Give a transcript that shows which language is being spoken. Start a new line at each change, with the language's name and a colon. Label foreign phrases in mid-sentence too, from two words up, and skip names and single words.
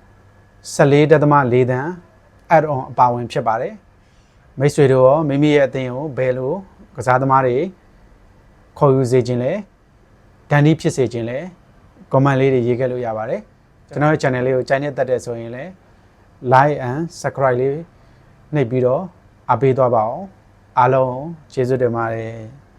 Burmese: 14.4 တန်း
English: add on
Burmese: အပါဝင်ဖြစ်ပါတယ်မိတ်ဆွေတို့ရောမိမိရဲ့အသင်းကိုဘယ်လိုကစားသမားတွေခေါ်ယူစေခြင်းလဲဒန်ဒီဖြစ်စေခြင်းလဲ comment လေးတွေရေးခဲ့လို့ရပါတယ်ကျွန်တော်ရဲ့ channel လေးကိုကြိုက်နေတတ်တယ်ဆိုရင်လည်း
English: like and subscribe
Burmese: လေးနှိပ်ပြီးတော့အားပေးသွားပါအောင်အားလုံးကျေးဇူးတင်ပါတယ်